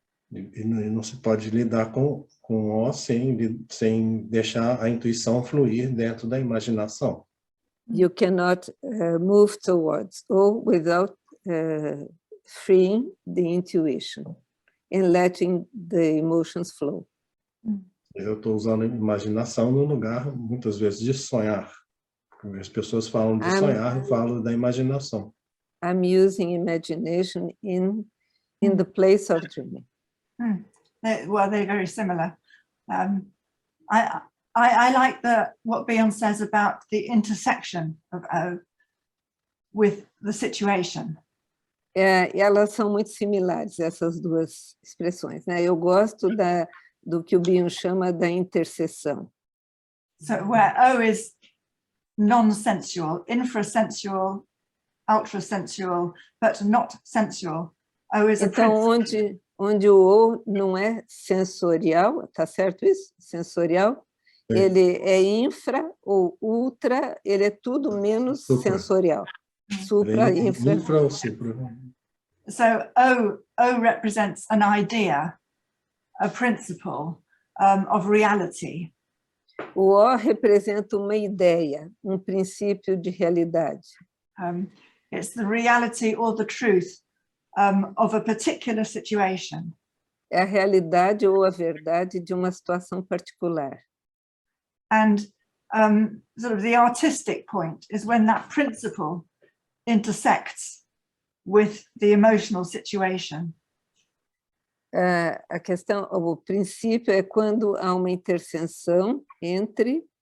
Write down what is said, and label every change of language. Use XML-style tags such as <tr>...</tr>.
<pt>E não se pode lidar com O sem deixar a intuição fluir dentro da imaginação.</pt> <en>You cannot move towards O without freeing the intuition and letting the emotions flow.</en> <pt>Eu estou usando a imaginação no lugar, muitas vezes, de sonhar. As pessoas falam de sonhar, eu falo da imaginação.</pt> <en>I'm using imagination in the place of dreaming. Well, they're very similar. I like what Bion says about the intersection of O with the situation.</en> <pt>Elas são muito similares, essas duas expressões, né? Eu gosto do que o Bion chama da interseção.</pt> <en>So where O is non-sensual, infrasensual, ultrasensual, but not sensual, O is a</en> <pt>então, onde o O não é sensorial, tá certo isso? Sensorial, ele é infra ou ultra, ele é tudo menos sensorial. Supra, infra. Infra ou supra.</pt> <en>So O represents an idea, a principle of reality.</en> <pt>O O representa uma ideia, um princípio de realidade.</pt> <en>It's the reality or the truth of a particular situation.</en> <pt>É a realidade ou a verdade de uma situação particular.</pt> <en>And sort of the artistic point is when that principle intersects with the emotional situation.</en> <pt>A questão, o princípio é quando há uma interseção entre...</pt>